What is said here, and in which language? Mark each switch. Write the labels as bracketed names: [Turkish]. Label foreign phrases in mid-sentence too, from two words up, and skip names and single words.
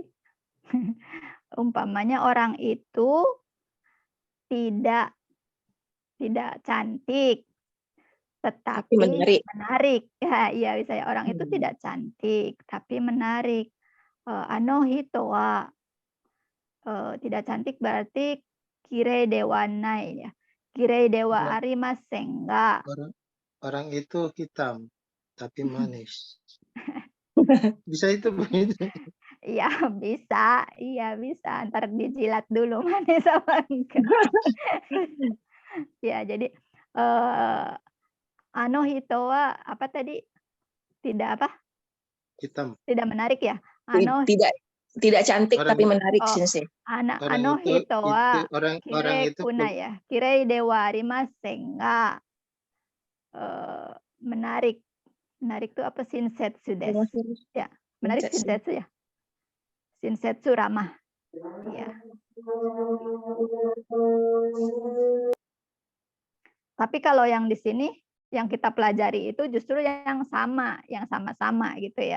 [Indonesian] Umpamanya orang itu tidak cantik tetapi menarik. Ya, iya bisa ya, orang itu tidak cantik tapi menarik. [Japanese] あの人は [Indonesian] tidak cantik berarti [Japanese] きれいではない ya. きれいではありませんが. [Indonesian] Orang itu hitam tapi manis. Bisa itu begitu. Iya bisa. Ntar dijilat dulu manis apa enggak. Ya, jadi [Japanese] あの人は [Indonesian] apa tadi? Tidak apa? hitam. Tidak menarik ya? Ano Tidak cantik Orang tapi menarik Oh. sensei. [Japanese] あの人は [Indonesian] orang kire itu [Japanese] kunaya. きれいではありませんが. Menarik. [Indonesian] Menarik itu apa? [Japanese] 親切です. [Indonesian] Ya, menarik shinsetsu ya. Shinsetsu ramah. Ya. Tapi kalau yang di sini yang kita pelajari itu justru yang sama-sama gitu ya.